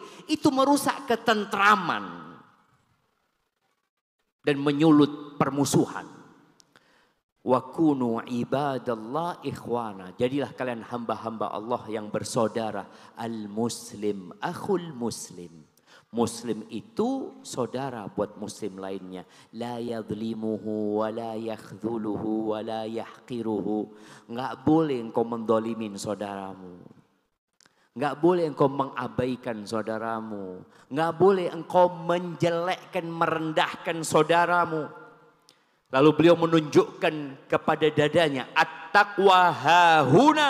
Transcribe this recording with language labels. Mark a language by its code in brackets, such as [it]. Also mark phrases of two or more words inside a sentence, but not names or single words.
[id] Itu merusak ketentraman. Dan menyulut permusuhan. [ar] وكونوا عباد الله إخوانا. [id] Jadilah kalian hamba-hamba Allah yang bersaudara. [ar] المسلم أخو المسلم. [id] Muslim itu saudara buat muslim lainnya. [ar] لا يظلمه ولا يخذله ولا يحقره. [id] Enggak boleh engkau mendolimin saudaramu. Enggak boleh engkau mengabaikan saudaramu. Enggak boleh engkau menjelekkan, merendahkan saudaramu. Lalu beliau menunjukkan kepada dadanya, [ar] التقوى هاهنا.